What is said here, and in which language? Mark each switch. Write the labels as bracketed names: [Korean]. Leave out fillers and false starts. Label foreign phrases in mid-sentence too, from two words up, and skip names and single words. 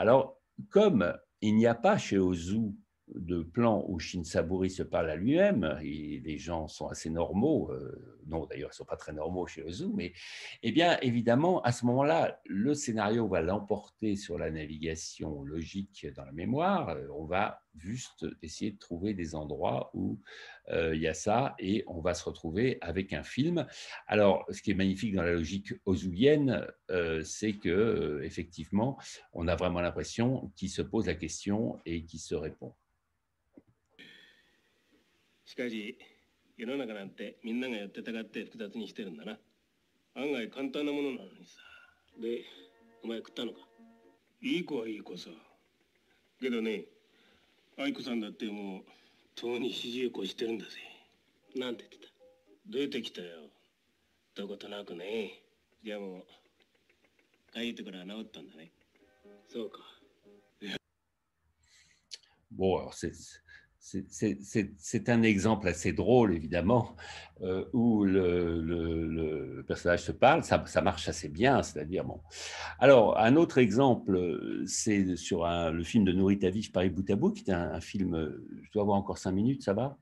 [French] Alors, comme il n'y a pas chez Ozu de plan où Shinsaburi se parle à lui-même, et les gens sont assez normaux, non d'ailleurs ils ne sont pas très normaux chez Ozu, mais eh bien évidemment à ce moment-là, le scénario va l'emporter sur la navigation logique dans la mémoire, on va juste essayer de trouver des endroits où il y a ça, et on va se retrouver avec un film. Alors ce qui est magnifique dans la logique ozuienne, c'est que effectivement on a vraiment l'impression qu'il se pose la question et qu'il se répond. [Japanese] しかし世の中なんてみんながやってたかって複雑にしてるんだな。案外簡単なものなのにさ。で、お前食ったのか？いい子はいい子さ。けどね、愛子さんだってもうとうに40越してるんだぜ。なんて言ってた？出てきたよ。どことなくね。じゃあもう帰ってから治ったんだね。そうか。 [French] Bon, alors c'est un exemple assez drôle, évidemment, où le personnage se parle. Ça marche assez bien, c'est-à-dire, bon. Alors, un autre exemple, c'est sur le film de Norita Vif, Paris bout à bout, qui est un film, je dois avoir encore 5 minutes, ça va?